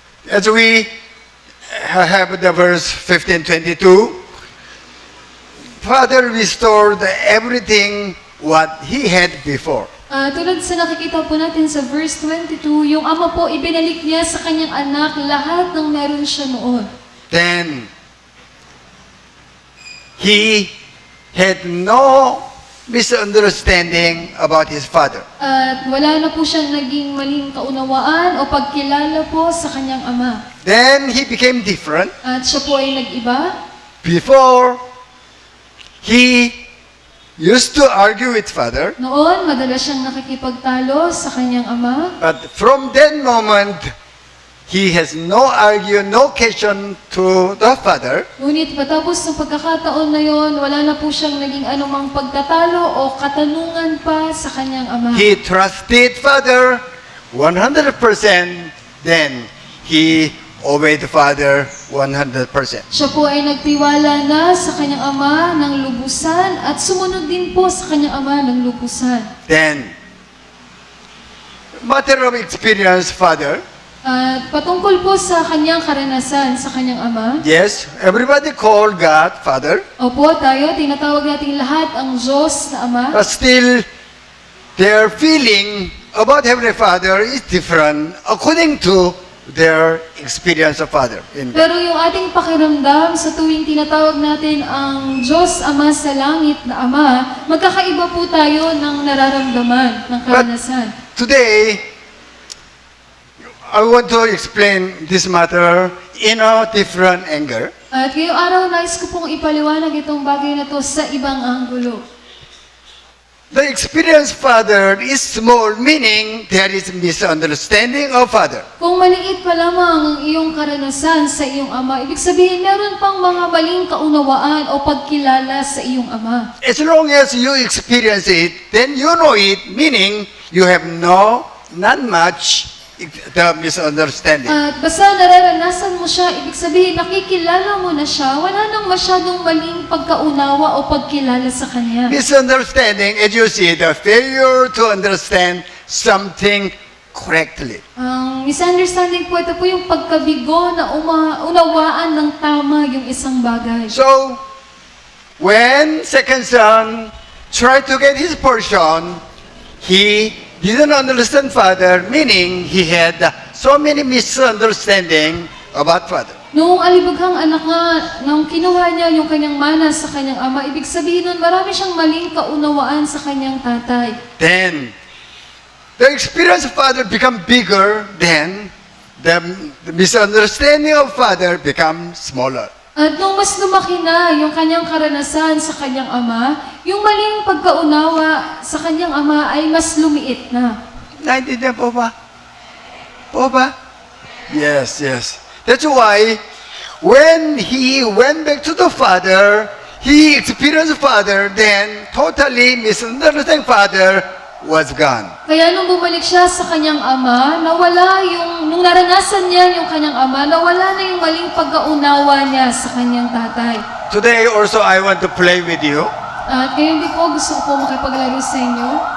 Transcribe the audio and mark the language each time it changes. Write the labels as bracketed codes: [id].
[en] As we have the verse 15:22, Father restored everything what he had before. [tl] Tulad sa nakikita po natin sa verse 22, yung ama po ibinalik niya sa kanyang anak lahat ng meron siya noon. [en] Then he had no misunderstanding about his father. [tl] At wala na po siyang naging maling kaunawaan o pagkilala po sa kanyang ama. [en] Then he became different. [tl] At siya po ay nag-iba. [en] Before, he used to argue with father, [tl] Noon, madalas siyang nakikipagtalo sa kanyang ama. [en] but from that moment, he has no question to the father. [tl] Ngunit patapos ng pagkakataon na yon, wala na po siyang naging anumang pagtatalo o katanungan pa sa kanyang ama. [en] He trusted father 100%, then he obeyed father 100%. [tl] Siya po ay nagtiwala na sa kanyang ama ng lubusan at sumunod din po sa kanyang ama ng lubusan. [en] Then, matter of experience, father, [tl] At patungkol po sa kanyang karanasan sa kanyang ama, [en] yes, everybody called God father, [tl] opo tayo, tinatawag natin lahat ang Diyos na ama. [en] but still, their feeling about Heavenly Father is different according to their experience of Father in God. [tl] Pero yung ating pakiramdam sa tuwing tinatawag natin ang Diyos Ama sa langit na Ama, magkakaiba po tayo ng nararamdaman, ng karanasan. [en] Today, I want to explain this matter in a different angle. [tl] At ngayong araw, nais ko pong ipaliwanag itong bagay na to sa ibang anggulo. [en] the experienced father is small, meaning there is misunderstanding of father. [tl] Kung maliit pa lamang ang iyong karanasan sa iyong ama, ibig sabihin meron pang mga maling kaunawaan o pagkilala sa iyong ama. [en] As long as you experience it, then you know it, meaning you have not much the misunderstanding. [tl] At basta nararanasan mo siya, ibig sabihin nakikilala mo na siya, wala nang masyadong maling pagkaunawa o pagkilala sa kanya. [en] Misunderstanding, as you see, the failure to understand something correctly. [tl] Ang misunderstanding po, ito po yung pagkabigo na unawaan ng tama yung isang bagay. [en] So, when second son tried to get his portion, he didn't understand father, meaning he had so many misunderstanding about father. [tl] Noong alibughang anak nga, nung kinuha niya yung kanyang mana sa kanyang ama, ibig sabihin nun, marami siyang maling kaunawaan sa kanyang tatay. [en] Then, the experience of father become bigger, then the misunderstanding of father become smaller. [tl] At nung mas lumaki na yung kanyang karanasan sa kanyang ama, yung maling pagkaunawa sa kanyang ama ay mas lumiit na. Naintindihan po ba? Po ba? [en] Yes, yes. That's why, when he went back to the father, he experienced father, then totally misunderstanding father was gone. [tl] Kaya nung bumalik siya sa kanyang ama, nung naranasan niya yung kanyang ama, nawala na yung maling pagkaunawa niya sa kanyang tatay. [en] Today also I want to play with you. [tl] At ngayon din po, gusto ko po makipaglaro sa inyo.